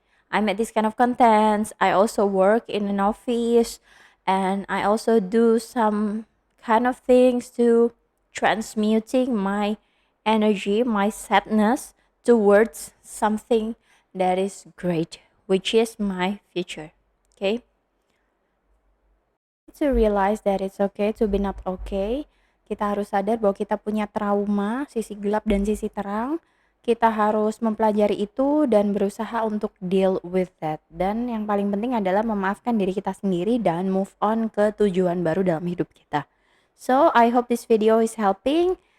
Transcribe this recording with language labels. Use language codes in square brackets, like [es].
[en] I make this kind of contents. I also work in an office and I also do some kind of things to transmuting my energy, my sadness towards something that is great, which is my future. Okay? To realize that it's okay to be not okay. [id] Kita harus sadar bahwa kita punya trauma, sisi gelap dan sisi terang. Kita harus mempelajari itu dan berusaha untuk [en] deal with that. [id] Dan yang paling penting adalah memaafkan diri kita sendiri dan move on ke tujuan baru dalam hidup kita. [en] So, I hope this video is helping.